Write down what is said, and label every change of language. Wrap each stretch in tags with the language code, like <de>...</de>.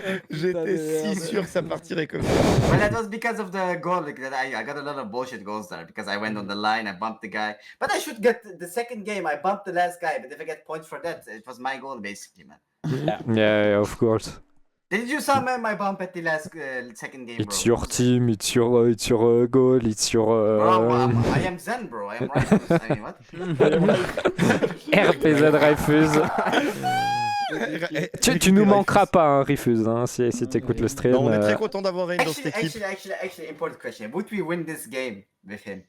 <fr>J'étais si sûr que ça partirait comme ça.</fr> <en>But that was because of the goal. Like that, I got a lot of bullshit goals there because I went on the line, I bumped the guy. But I should get the second game. I bumped the last guy, but if I get points for that, it was my goal basically, man. Yeah, of course. Did you saw my bump at the last second game, bro? It's your team, it's your goal, it's your. Bro, I am Zen, bro. I am righteous. I mean, what? RPZ Rifuse.</en> <fr>Tu nous manqueras pas, hein, Rifuse, hein, si t'écoutes le stream. Non, on est très content d'avoir Rain dans cette équipe.</fr> <en>Actually, important question. Would we win this game with him?</en>